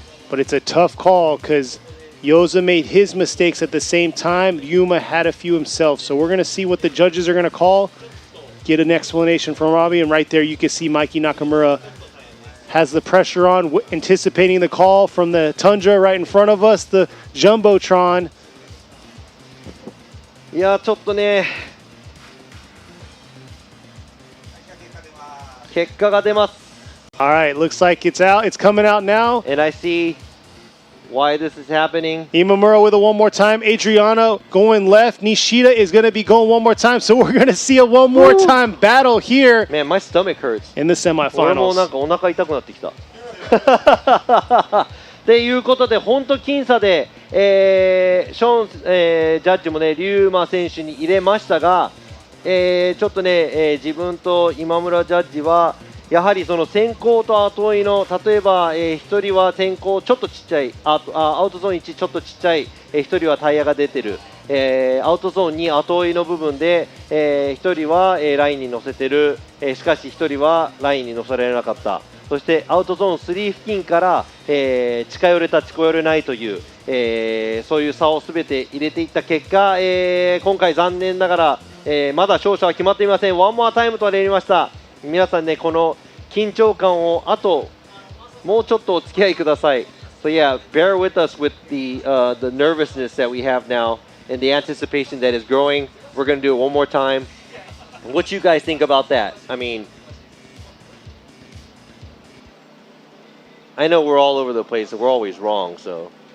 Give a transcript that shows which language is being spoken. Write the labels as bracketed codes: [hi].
[en] But it's a tough call because Yoza made his mistakes at the same time. Ryuma had a few himself. So we're going to see what the judges are going to call, get an explanation from Robbie. And right there you can see Mikey Nakamura has the pressure on, anticipating the call from the Tundra right in front of us, the Jumbotron. [ja] いやちょっとね、結果が出ます。 [en] All right, looks like it's out. It's coming out now. And I see why this is happening. Imamura with a one more time. Adriano going left. Nishida is going to be going one more time. So we're going to see a one more time battle here. Man, my stomach hurts. In the semifinals. [ja] 俺もなんかお腹痛くなってきた。っていうことで、本当僅差で、ショーン、ジャッジもね、龍馬選手に入れましたが、ちょっとね、自分と今村ジャッジは、やはりその先行と後追いの、例えば、1人は先行ちょっとちっちゃい、アウトゾーン1ちょっとちっちゃい、1人はタイヤが出てる、アウトゾーン2後追いの部分で、1人は、ラインに乗せてる、しかし1人はラインに乗せられなかった。そしてアウトゾーン3付近から、近寄れた近寄れないという、そういう差をすべて入れていった結果、今回残念ながら、まだ勝者は決まっていません。ワンモアタイムとなりました。皆さんね、この緊張感をあともうちょっとお付き合いください。 [en] So yeah, bear with us with the nervousness that we have now and the anticipation that is growing. We're going to do it one more time. What you guys think about that? I mean, I know we're all over the place and we're always wrong, so.